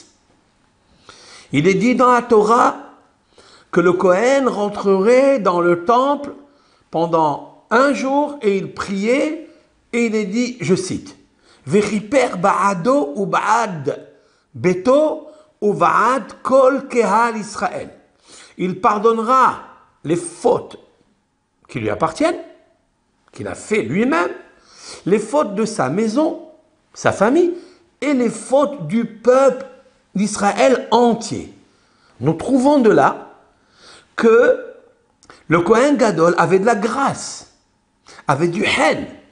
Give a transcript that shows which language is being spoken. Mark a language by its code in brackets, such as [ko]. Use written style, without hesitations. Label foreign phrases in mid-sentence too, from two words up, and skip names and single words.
[fr] Il est dit dans la Torah que le Kohen rentrerait dans le temple pendant un jour et il priait et il est dit, je cite, « [he] וכפר בעדו ו בעד ביתו ו בעד כל קהל ישראל [fr] » Il pardonnera les fautes qui lui appartiennent, qu'il a fait lui-même, les fautes de sa maison, sa famille, et les fautes du peuple d'Israël entier. Nous trouvons de là que le [he] כהן גדול [fr] avait de la grâce, avait du hen.